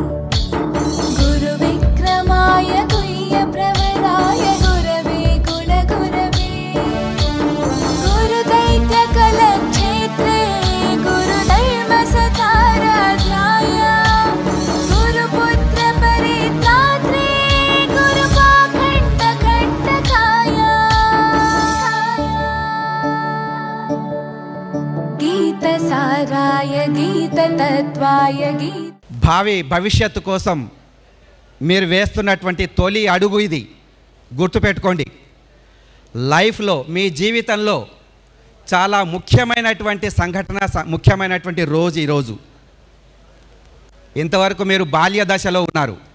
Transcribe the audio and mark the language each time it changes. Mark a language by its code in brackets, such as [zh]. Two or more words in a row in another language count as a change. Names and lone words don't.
[sa] गुरुविक्रमाय गुह्यप्रवराय गुरवे गुणगुरवे गुरुदैत्यकलक्षेत्रे गुरुधर्मसताराध्याय गुरुपुत्रपरित्रात्रे गुरुपाखण्डकण्टकाय गीतसाराय गीततत्त्वाय [te] భావి భవిష్యత్తు కోసం మీరు వేస్తున్నటువంటి తొలి అడుగు ఇది. గుర్తుపెట్టుకోండి, లైఫ్లో మీ జీవితంలో చాలా ముఖ్యమైనటువంటి సంఘటన, ముఖ్యమైనటువంటి రోజు ఈరోజు. ఇంతవరకు మీరు బాల్య దశలో ఉన్నారు.